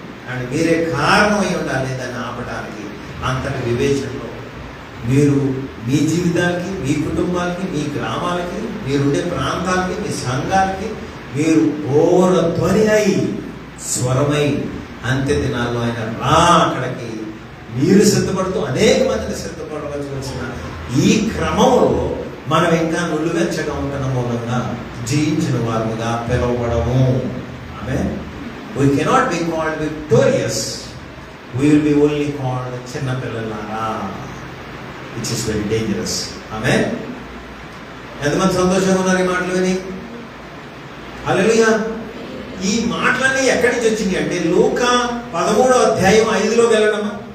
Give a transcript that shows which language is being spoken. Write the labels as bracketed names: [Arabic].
[Telugu] And మీరే కారణమై ఉండాలి దాన్ని ఆపడానికి. అంతటి వివేచనలో మీరు మీ జీవితాలకి, మీ కుటుంబాలకి, మీ గ్రామాలకి, మీరుండే ప్రాంతాలకి, మీ సంఘాలకి మీరు ధ్వని అయి, స్వరమై అంత్య దినాల్లో ఆయన అక్కడికి మీరు సిద్ధపడుతూ అనేక మందిని సిద్ధపడవలసిన ఈ క్రమంలో మనం ఇంకా నులువెచ్చగా ఉంటున్న మూలంగా జయించిన వారుగా పిలువబడము. [English] ఆమె we cannot be called victorious, we will be only called [Telugu] చిన్న పిల్లలారా, [English] which is very dangerous. [Telugu] ఆమె ఎంతమంది సంతోషంగా ఉన్నారు ఈ మాటలు విని? హల్లెలూయా. ఈ మాటలన్నీ ఎక్కడి నుంచి వచ్చినాయి అంటే లూకా 13వ అధ్యాయం 5లోకి వెళ్ళడమా.